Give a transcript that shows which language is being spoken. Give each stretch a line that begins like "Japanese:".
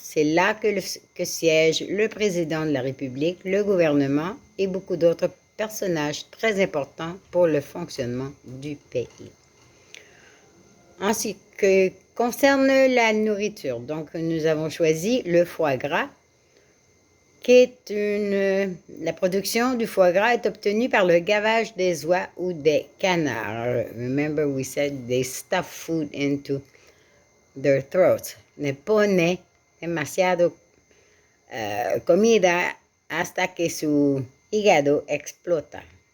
French: C'est là que siège le président de la République, le gouvernement et beaucoup d'autres personnages très importants pour le fonctionnement du pays. En ce qui concerne la nourriture, donc nous avons choisi le foie gras, qui est la production du foie gras est obtenue par le gavage des oies ou des canards.
English: Remember we said they stuff food into their throats.
Spanish: Le pone demasiado comida hasta que su hígado explota.